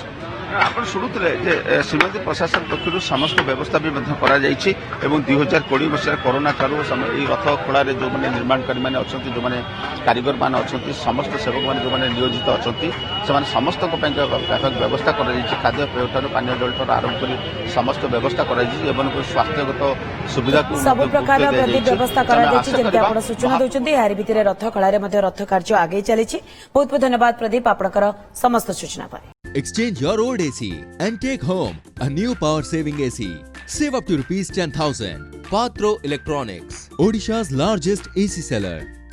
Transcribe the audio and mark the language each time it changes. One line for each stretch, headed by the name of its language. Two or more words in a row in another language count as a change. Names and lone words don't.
Odia: ଆପଣ ଶୁଣୁଥିଲେ ଯେ ଶ୍ରୀମନ୍ଦିର ପ୍ରଶାସନ ପକ୍ଷରୁ ସମସ୍ତ ବ୍ୟବସ୍ଥା ବି ମଧ୍ୟ କରାଯାଇଛି ଏବଂ 2020 ମସିହାରେ କରୋନା କାଳରୁ ଏହି ରଥ ଖୋଳାରେ ଯେଉଁମାନେ ନିର୍ମାଣକାରୀମାନେ ଅଛନ୍ତି, ଯେଉଁମାନେ କାରିଗରମାନେ ଅଛନ୍ତି, ସମସ୍ତ ସେବକମାନେ ଯେଉଁମାନେ ନିୟୋଜିତ ଅଛନ୍ତି, ସେମାନେ ସମସ୍ତଙ୍କ ପାଇଁ ବ୍ୟାପକ ବ୍ୟବସ୍ଥା କରାଯାଇଛି। ଖାଦ୍ୟପେୟଠାରୁ ପାନୀୟ ଜଳଠାରୁ ଆରମ୍ଭ କରି ସମସ୍ତ ବ୍ୟବସ୍ଥା କରାଯାଇଛି। ଏମାନଙ୍କୁ ସ୍ୱାସ୍ଥ୍ୟଗତ ସୁବିଧାକୁ ସବୁ ପ୍ରକାର ପ୍ରତି ବ୍ୟବସ୍ଥା କରାଯାଇଛି। ଯେମିତି ଆପଣ ସୂଚନା ଦେଉଛନ୍ତି, ଏହାରି ଭିତରେ ରଥ ଖଳାରେ ମଧ୍ୟ ରଥ କାର୍ଯ୍ୟ ଆଗେଇ ଚାଲିଛି। ବହୁତ ବହୁତ ଧନ୍ୟବାଦ ପ୍ରଦୀପ, ଆପଣଙ୍କର ସମସ୍ତ ସୂଚନା ପାଇଁ।
English: Exchange your old AC and take home a new power saving AC. Save up to ₹10,000. Patro Electronics, Odisha's largest AC seller.